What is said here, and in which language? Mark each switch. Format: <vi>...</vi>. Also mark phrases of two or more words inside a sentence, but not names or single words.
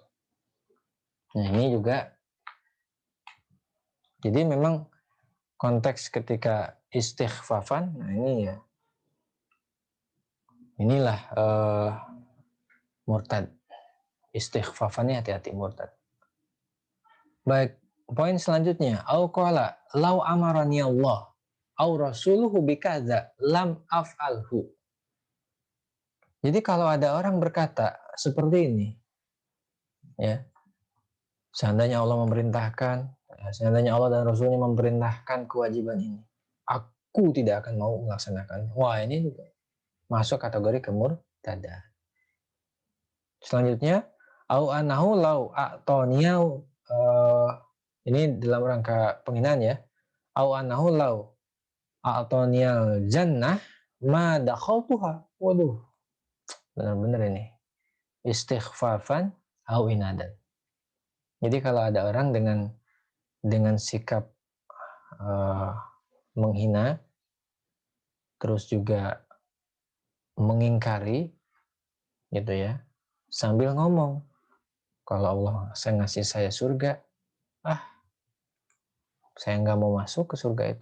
<id>Nah ini juga, jadi memang konteks ketika istighfafan, nah ini ya, inilah murtad. Istighfafannya hati-hati murtad. Baik, poin selanjutnya,</id> <ar>أو قال لو أمرني الله أو رسوله بكذا لم أفعله.</ar> <id>Jadi kalau ada orang berkata seperti ini, ya, seandainya Allah memerintahkan, seandainya Allah dan Rasulnya memerintahkan kewajiban ini, aku tidak akan mau melaksanakannya. Wah, ini juga masuk kategori kemurtadan. Selanjutnya,</id> <ar>أو أنه لو أعطوني,</ar> <id>ini dalam rangka penghinaan ya.</id> <ar>أو أنه لو أعطوني الجنة ما دخلتها.</ar> <id>Waduh, benar-benar ini.</id> <ar>استخفافا أو عنادا.</ar> <id>Jadi kalau ada orang dengan sikap menghina, terus juga mengingkari, gitu ya, sambil ngomong, kalau Allah ngasih saya surga, saya nggak mau masuk ke surga itu.</id>